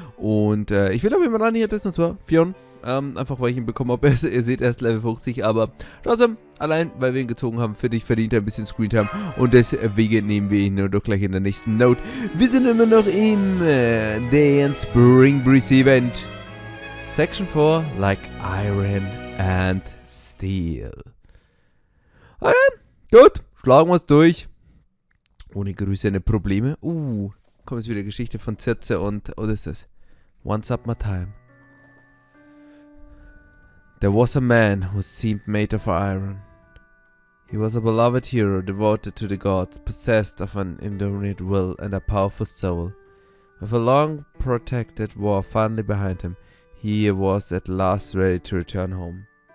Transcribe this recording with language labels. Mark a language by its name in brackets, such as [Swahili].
[German] Und ich will auf jeden Fall ran hier testen, und zwar Fionn. Einfach weil ich ihn bekommen habe. Ihr seht, er ist Level 50, aber trotzdem, allein weil wir ihn gezogen haben, für dich verdient er ein bisschen Screentime. Und deswegen nehmen wir ihn nur doch gleich in der nächsten Note. Wir sind immer noch im Day and Spring Breeze Event. [English] Section 4, like Iron and Steel. [German] Gut, schlagen wir es durch. Ohne größere Probleme. Kommt jetzt wieder Geschichte von Circe und Odysseus. [English] Once up my time. There was a man who seemed made of iron. He was a beloved hero devoted to the gods, possessed of an indomitable will and a powerful soul. With a long protracted war finally behind him, he was at last ready to return home.